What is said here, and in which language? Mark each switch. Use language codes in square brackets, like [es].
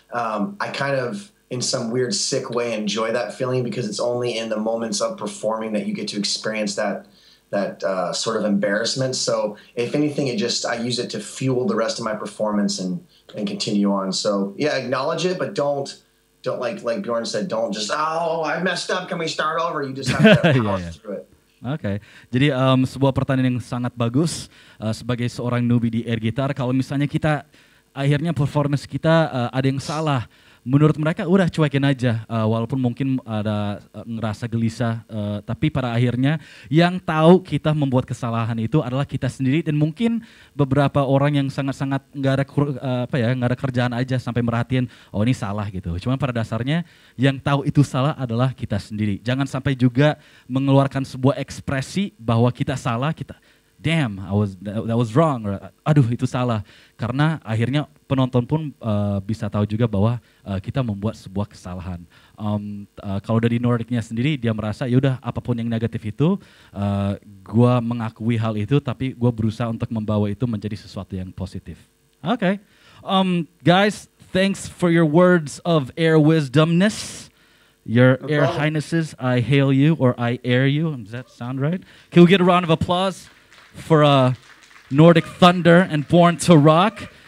[en] I kind of, in some weird sick way, enjoy that feeling because it's only in the moments of performing that you get to experience that sort of embarrassment. So if anything, I use it to fuel the rest of my performance and continue on. So yeah, acknowledge it, but don't like Bjorn said, don't just, oh, I messed up, can we start over? You just have to power through it. [id] Oke, jadi sebuah pertanyaan yang sangat bagus sebagai seorang newbie di air guitar. Kalau misalnya kita akhirnya performance kita ada yang salah, menurut mereka udah cuekin aja, walaupun mungkin ada ngerasa gelisah, tapi pada akhirnya yang tahu kita membuat kesalahan itu adalah kita sendiri dan mungkin beberapa orang yang sangat-sangat nggak ada kerjaan aja sampai merhatiin, oh ini salah gitu. Cuma pada dasarnya yang tahu itu salah adalah kita sendiri. Jangan sampai juga mengeluarkan sebuah ekspresi bahwa kita salah, kita [en] damn, that was wrong, or, [id] aduh itu salah. Karena akhirnya penonton pun bisa tahu juga bahwa kita membuat sebuah kesalahan. Kalau dari Nordicnya sendiri, dia merasa yaudah apapun yang negatif itu, gue mengakui hal itu, tapi gue berusaha untuk membawa itu menjadi sesuatu yang positif. [en] Okay, guys, thanks for your words of air wisdomness. Your air highnesses, I hail you or I air you. Does that sound right? Can we get a round of applause for Nordic Thunder and Björn Türoque?